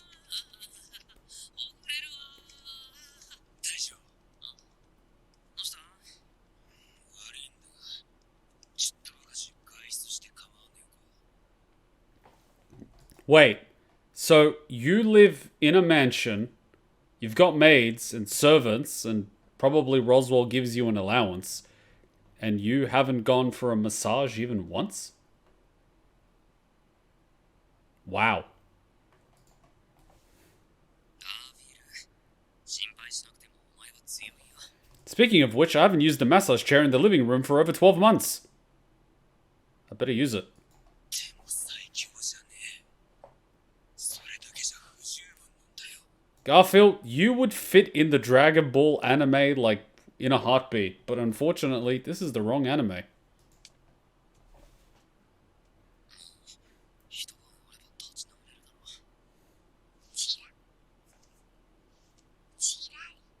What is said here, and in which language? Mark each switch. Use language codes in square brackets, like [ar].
[ja] 遅れるわ。大丈夫。どうした？悪いんだが、ちょっと昔外出して構わねえか。 [en] Wait. So you live in a mansion. You've got maids and servants, and probably Roswell gives you an allowance. And you haven't gone for a massage even once? Wow. [ja] ああ、フィル。心配しなくてもお前は強いよ。 [en] Speaking of which, I haven't used the massage chair in the living room for over 12 months. I better use it. [ja] でも最強じゃねえ。それだけじゃ不十分なんだよ。 [en] Garfield, you would fit in the Dragon Ball anime like in a heartbeat, but unfortunately, this is the wrong anime. [ja] 一晩あれば立ち直れるだろう。チラ。チラい。